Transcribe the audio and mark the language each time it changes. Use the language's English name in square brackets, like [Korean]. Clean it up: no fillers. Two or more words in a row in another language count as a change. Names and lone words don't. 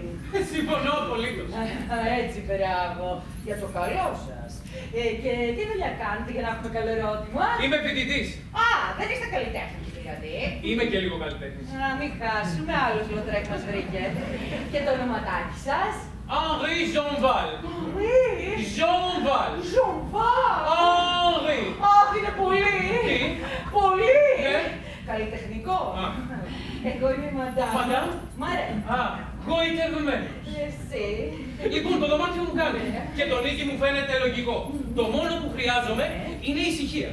[Greek] Συμφωνώ απολύτως. Έτσι, μπράβο. Για το καλό σας. Και τι δουλειά κάνετε για να έχουμε καλό ερώτημα? Είμαι φοιτητής. Α, δεν είστε καλλιτέχνης δηλαδή. Είμαι και λίγο καλλιτέχνης. Να μην χάσουμε, άλλος λοτρέκ μας βρήκε. Και το ονοματάκι σας? Henri Jeanval. Jeanval. Jeanval. Henri. Αχ, είναι πολύ. Τι? Πολύ. Ναι. Καλλιτεχνικό. Εγώ είμαι η Μαντάμ. Μαντάμ? Μ' αρέσει. Α, γοητευμένη. Εσύ. Λοιπόν, το δωμάτιο μου κάνει. Και το νίκη μου φαίνεται λογικό. Το μόνο που χρειάζομαι είναι ησυχία.